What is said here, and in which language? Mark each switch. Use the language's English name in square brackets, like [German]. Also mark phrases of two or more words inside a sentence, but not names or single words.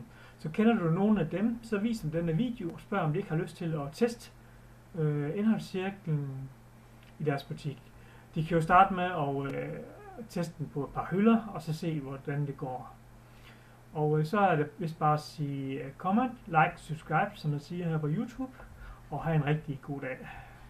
[Danish] Så kender du nogen af dem, så vis dem denne video og spørg, om de ikke har lyst til at teste indholdscirklen i deres butik. De kan jo starte med at teste den på et par hylder, og så se, hvordan det går. Og så er det vist bare at sige [English] comment, like, subscribe, [Danish] som jeg siger her på YouTube, og have en rigtig god dag.